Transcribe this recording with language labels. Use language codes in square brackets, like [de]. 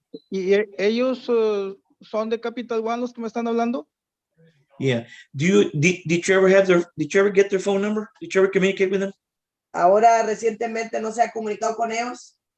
[es] ¿Y ellos son de Capital One los que me están hablando? [en] Yeah. Did you ever get their phone number? Did you ever communicate with them? [es] Ahora recientemente no se ha comunicado con ellos.